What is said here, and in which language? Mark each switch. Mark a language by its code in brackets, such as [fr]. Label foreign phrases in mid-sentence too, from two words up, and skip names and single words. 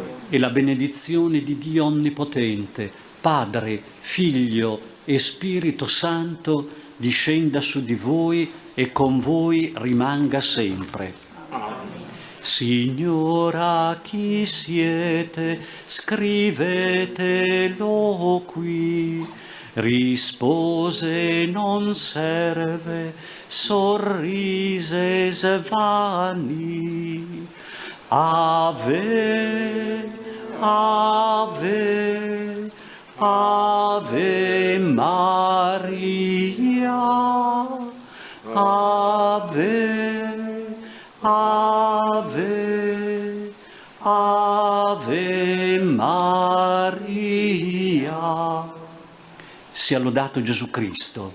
[it] e la benedizione di Dio Onnipotente, Padre, Figlio e Spirito Santo, discenda su di voi e con voi rimanga sempre. Signora, chi siete? Scrivetelo qui. Rispose non serve, sorrise svani. [la] Ave, ave, ave Maria. Ave, ave, ave Maria. [it] Sia lodato Gesù Cristo.